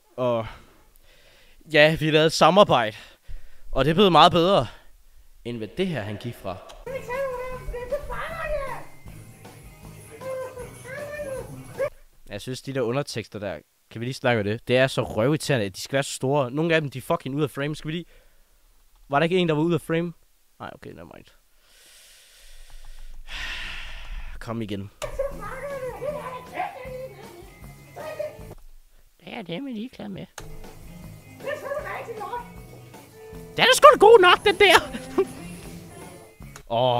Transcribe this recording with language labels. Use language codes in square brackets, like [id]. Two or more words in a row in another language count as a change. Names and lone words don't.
[da] Og ja, vi lavede samarbejde. Og det blev meget bedre, end hvad det her, han gik fra. Jeg synes, de der undertekster der... Kan vi lige snakke om det? Det er så røvirriterende, at de skal være så store. Nogle af dem, de er fucking ud af frame. Skal vi lige... Var der ikke en, der var ude af frame? Nej, [en] okay, never mind. [da] Kom igen. Det er det, man lige klar med. Den er sgu da god nok, den der!